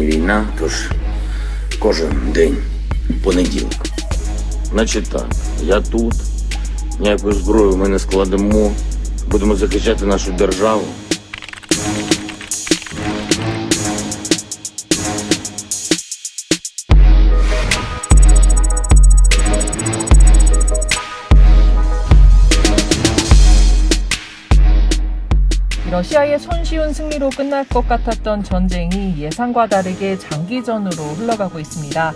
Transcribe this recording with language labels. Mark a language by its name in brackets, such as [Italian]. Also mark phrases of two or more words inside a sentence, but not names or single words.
[Ukrainian] війна, тож кожен день понеділок. Значить так, я тут, ніякої зброї ми не складемо, будемо захищати нашу державу. [Korean] 러시아의 손쉬운 승리로 끝날 것 같았던 전쟁이 예상과 다르게 장기전으로 흘러가고 있습니다.